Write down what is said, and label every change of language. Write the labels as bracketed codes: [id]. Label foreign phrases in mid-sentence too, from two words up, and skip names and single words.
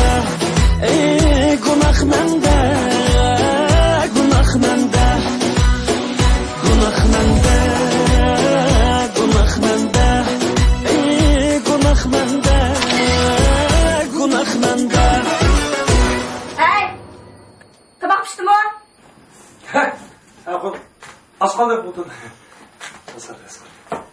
[uz] Gunoh menda, gunoh menda. Gunoh menda, gunoh menda. Gunoh menda, gunoh menda. [tr] Hey! Tabak pişti mi? He, az kaldı buldun. Asar.